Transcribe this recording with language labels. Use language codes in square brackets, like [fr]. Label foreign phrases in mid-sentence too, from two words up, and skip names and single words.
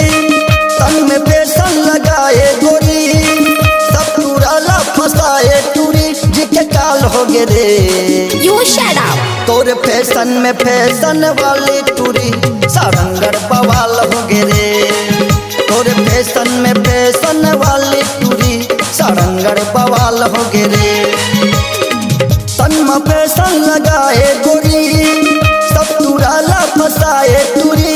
[hne] तन में फैशन लगाए गोरी, सब टुराला फसाए टूरी, जिके काल हो गे रे। [en] You shut up. [hne] तोरे फैशन में फैशन वाली टूरी, सारंगढ़ बवाल हो गे रे। तोरे फैशन में फैशन वाली टूरी, सारंगढ़ बवाल हो गे रे। तन में फैशन लगाए गोरी, सब टुराला फसाए टूरी।